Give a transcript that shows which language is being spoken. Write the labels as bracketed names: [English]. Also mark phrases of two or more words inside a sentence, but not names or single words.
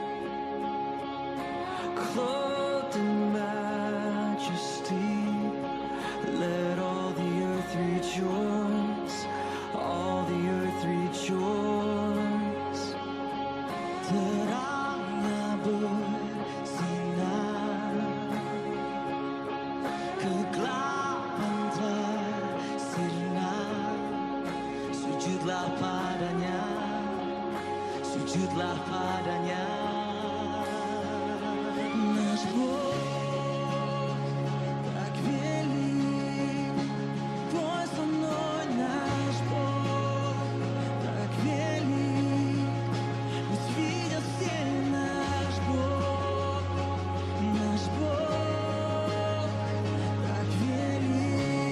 [English] clothed in majesty. Let all the earth rejoice, all the earth rejoice. [Indonesian] Teranglah bersinar, kegelapan telah sirna. Sujudlah padanya, sujudlah padanya. [Russian] Наш Бог так велик, пой со мной, наш Бог так велик, пусть видят все наш Бог так велик.